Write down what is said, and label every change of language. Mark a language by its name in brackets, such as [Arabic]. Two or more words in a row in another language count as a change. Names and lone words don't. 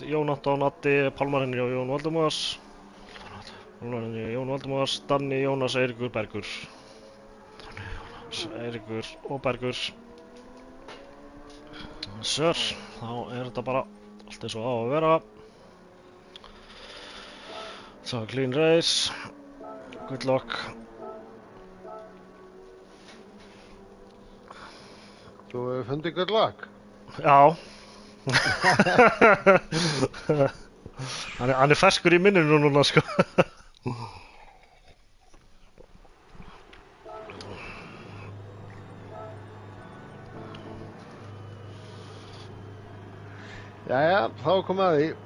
[Icelandic] Jón Anton, Addi, Pálmar Henry og Jón Valdimars. Pálmar Henry og Jón Valdimars. Danni, Jónas, Eiríkur, Bergur. Eiríkur og Bergur. Sör, þá þetta bara allt eins og á að vera. [English] So, clean race. Good luck. [Icelandic] Þú hefur fundið [English] good luck? [Icelandic] Já. Hann ferskur í minninu núna, sko. Jæja, þá komum að því.